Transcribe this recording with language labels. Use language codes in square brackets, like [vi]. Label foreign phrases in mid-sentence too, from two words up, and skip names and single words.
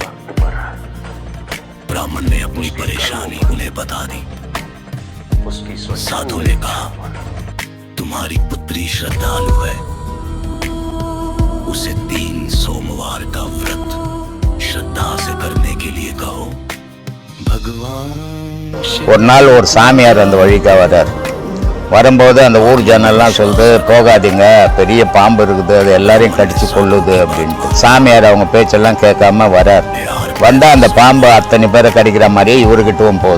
[hi] ब्राह्मण ने अपनी परेशानी उन्हें बता दी। साधु ने कहा, तुम्हारी पुत्री श्रद्धालु है, उसे 3 सोमवार का व्रत श्रद्धा से करने के लिए कहो। भगवान [ta] ஒரு நாள் ஒரு சாமியார் அந்த வழிக்கா வர்றார். வரும்போது அந்த ஊர் ஜனெல்லாம் சொல்லுது, போகாதீங்க, பெரிய பாம்பு இருக்குது, அது எல்லாரையும் கடிச்சு கொள்ளுது அப்படின்ட்டு. சாமியார் அவங்க பேச்செல்லாம் கேட்காம வர்றார். வந்தால் அந்த பாம்பு அத்தனை பேரை கடிக்கிற மாதிரியே இவர்கிட்டவும் போகுது.